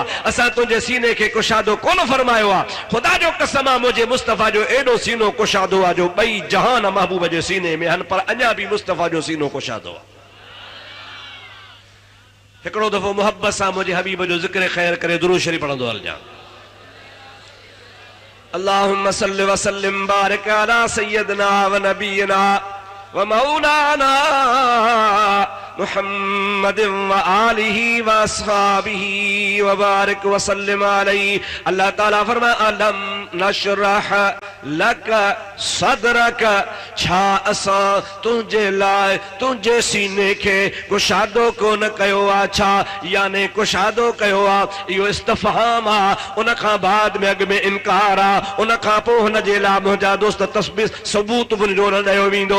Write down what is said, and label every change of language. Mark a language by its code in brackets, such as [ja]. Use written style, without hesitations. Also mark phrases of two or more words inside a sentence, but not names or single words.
[sd] असां तुंहिंजे सीने खे कुशादो कोन फरमायो आहे? ख़ुदा जो कसम आहे, मुंहिंजे मुस्तफ़ा जो एॾो सीनो कुशादो आहे जो ॿई जहान महबूब जे सीने में आहिनि, पर अञा बि मुस्तफ़ा जो सीनो कुशादो आहे। हिकिड़ो दफ़ो मोहब्बत सां मुंहिंजे हबीब जो ज़िक्र ख़ैर करे दुरूद शरीफ़ पढ़ंदो हलिजां। [ar] اللهم صل و سلم بارك على سيدنا و نبينا و مولانا محمد و آله و أصحابه و بارك و سلم عليه. [sd] अल्लाह ताला फरमाए, [ar] ألم نشرح لك صدرك, [sd] छा असां तुझे लाए तुझे सीने के कुशादो को न कयो आ, छा याने कुशादो कयो आ। इहो इस्तफहाम आ, उन खां बाद में अॻ में इनकार आ, उन खां पोइ हुन जे लाइ मुंहिंजा दोस्त तस्बीह सबूत बि जो न ॾियो वेंदो।